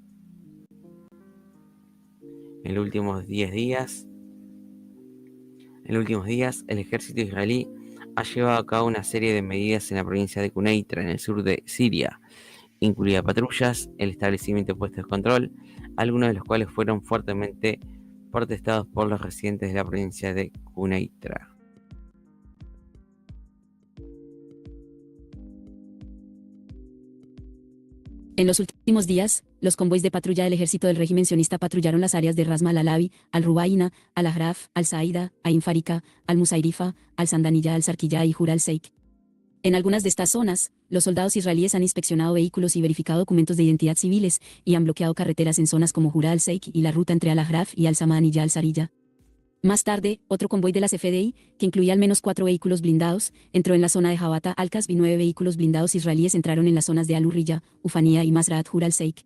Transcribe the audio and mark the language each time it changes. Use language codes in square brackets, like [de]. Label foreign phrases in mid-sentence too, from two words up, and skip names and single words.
[es] En los últimos días, el ejército israelí ha llevado a cabo una serie de medidas en la provincia de Quneitra, en el sur de Siria, incluida patrullas, el establecimiento de puestos de control, algunos de los cuales fueron fuertemente protestados por los residentes de la provincia de Quneitra. En los últimos días, los convoys de patrulla del ejército del régimen sionista patrullaron las áreas de Ras al-Alawi, al-Rubaina, al-Ahraf, al-Saida, Ain Farika, al-Musairifa, al-Sandaniyya, al-Sarkiyya y Jur al-Sheikh. En algunas de estas zonas, los soldados israelíes han inspeccionado vehículos y verificado documentos de identidad civiles, y han bloqueado carreteras en zonas como Jur al-Sheikh y la ruta entre al-Ahraf y al-Samaniyya al-Sariyya. Más tarde, otro convoy de las FDI, que incluía al menos 4 vehículos blindados, entró en la zona de Jabata al-Qasb y 9 vehículos blindados israelíes entraron en las zonas de Al-Hurriya, Ufanía y Masraat Jur al-Sheikh.